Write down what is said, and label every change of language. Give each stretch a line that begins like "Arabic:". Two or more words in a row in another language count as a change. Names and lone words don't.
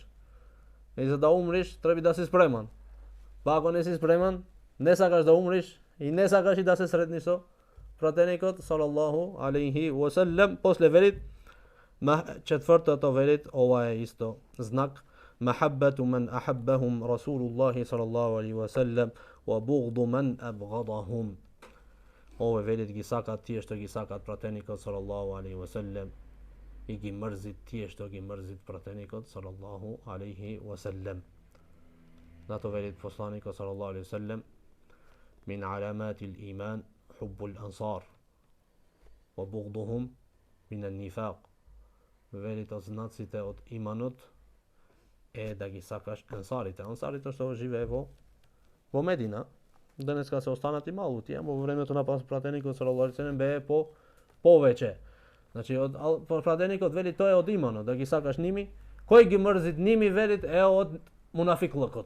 Macedonian: И за да умриш треба да си спреман. Па ако не си спреман, не сакаш да умриш и не сакаш и да се сретнеш со пратеникот
Arabic: صلى الله عليه وسلم.
Macedonian: После велит четвртото велит, ова е исто знак,
Arabic: محبة من أحبهم رسول الله صلى الله عليه وسلم وبغض من أبغضهم.
Macedonian: Ова велит ги сакат тие што ги сакат пратеникот
Arabic: صلى الله عليه وسلم
Macedonian: и ги мрзит тие што ги мрзит пратеникот
Arabic: صلى الله عليه وسلم.
Macedonian: Зато велит посланикот
Arabic: صلى الله عليه وسلم, من علامات الإيمان حب الأنصار. وبغضهم من النفاق.
Macedonian: Велит о знаците од иманут е да ги сакаш ансарите. Ансарите што живее во Медина. Денеска се останати малку тие, во времето на пратеникот
Arabic: صلى الله عليه وسلم
Macedonian: бее повеќе. Значи пратеникот вели тоа е од имано, да ги сакаш ними. Кој ги мрзит ними велит е од мунафиклукот.